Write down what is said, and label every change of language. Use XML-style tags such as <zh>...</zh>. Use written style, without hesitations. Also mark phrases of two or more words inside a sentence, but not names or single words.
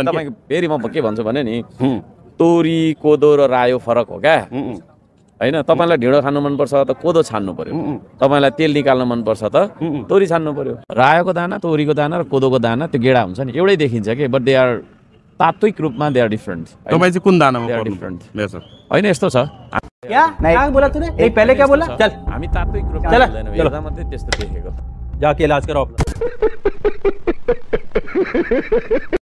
<ne>तपाईँ फेरि म के भन्छु भने नि, तोरी कोदो र रायो फरक हो क्या होइन? तपाईँलाई ढिँडो खानु मनपर्छ त कोदो छान्नु पर्यो, तपाईँलाई तेल निकाल्नु मनपर्छ त तोरी छान्नु पर्यो। रायोको दाना, तोरीको दाना र कोदोको दाना त्यो गेडा हुन्छ नि, एउटै देखिन्छ कि,</ne> <en>but they are</en> <ne>तात्विक रूपमा</ne> <en>they are different.</en> <ne>तपाईँ चाहिँ कुन दानामा डिफरेन्ट पर्नु? होइन, यस्तो छ।</ne> <hi>क्या क्या बोला तूने? एक पहले क्या बोला? चल</hi> <ne>हामी तात्विक रूपमा चल, मिल्दैनौँ, हेर्दा मात्रै त्यस्तो देखेको।</ne> <hi>जाके इलाज करो अपना।</hi>